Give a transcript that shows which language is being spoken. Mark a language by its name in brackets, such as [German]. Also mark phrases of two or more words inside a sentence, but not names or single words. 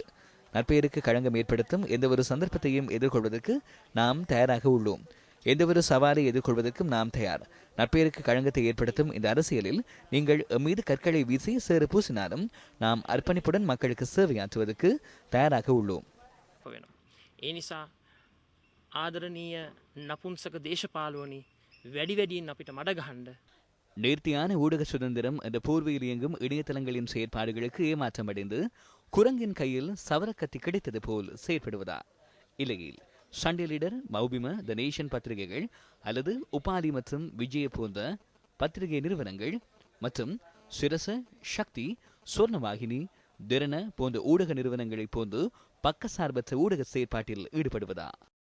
[Tamil] நற்பெயருக்கு களங்கம் ஏற்படுத்தும் எந்தவொரு சந்தர்ப்பத்தையும் எதிர்கொள்வதற்கு நாம் தயாராக உள்ளோம். எந்தவொரு சவாலை எதிர்கொள்வதற்கும் நாம் தயார். நற்பெயருக்கு களங்கத்தை ஏற்படுத்தும் இந்த அரசியலில் நீங்கள் மீது கற்களை வீசி சேறு பூசினாலும் நாம் அர்ப்பணிப்புடன் மக்களுக்கு சேவையாற்றுவதற்கு தயாராக உள்ளோம். [Sinhala] ඒ නිසා ආදරණීය නපුංසක දේශපාලුවනි වැඩිවැඩියෙන් අපිට මඩ ගහන්න. [Tamil] நேர்த்தியான ஊடக சுதந்திரம் என்ற போர்வையில் இயங்கும் இணையதளங்களின் செயற்பாடுகளுக்கு ஏமாற்றமடைந்து குரங்கின் கையில் சவரக்கத்தி கிடைத்தது போல் செயற்படுவதா? இல்லையில் சண்டே லீடர், மௌபிம, த நேஷன் பத்திரிகைகள் அல்லது உபாலி மற்றும் விஜய போன்ற பத்திரிகை நிறுவனங்கள் மற்றும் சிரச, சக்தி, சொர்ணவாகினி, திரண போன்ற ஊடக நிறுவனங்களைப் போன்று பக்கசார்பற்ற ஊடக செயற்பாட்டில் ஈடுபடுவதா?